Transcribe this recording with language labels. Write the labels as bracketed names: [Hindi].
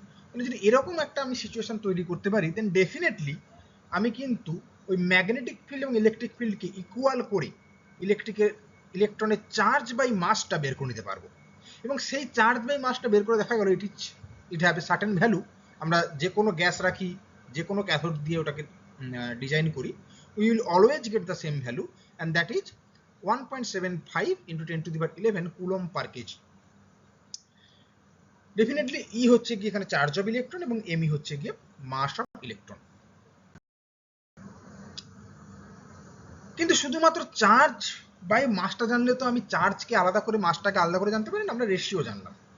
[Bangla] মানে যদি এরকম একটা আমি সিচুয়েশন তৈরি করতে পারি দেন ডেফিনেটলি আমি কিন্তু ওই ম্যাগনেটিক ফিল্ড এবং ইলেকট্রিক ফিল্ডকে ইকুয়াল করে ইলেকট্রনের চার্জ বাই মাসটা বের করে নিতে পারবো, এবং সেই চার্জ বাই মাসটা বের করে দেখা গেল [English] It have a certain value. [Bangla] আমরা যে কোনো গ্যাস রাখি, যে কোনো ক্যাথোড দিয়ে ওটাকে ডিজাইন করি, [English] we will always get the same value, and that is 1.75 into 10 to the power 11 coulomb per kg. [Bangla] Definitely ই হচ্ছে গিয়ে এখানে চার্জ অফ ইলেকট্রন এবং এমই হচ্ছে গিয়ে মাস অফ ইলেকট্রন। কিন্তু শুধুমাত্র চার্জ বাই মাসটা জানলে তো আমি চার্জকে আলাদা করে মাসটাকে আলাদা করে জানতে পারি না, আমরা রেশিও জানলাম।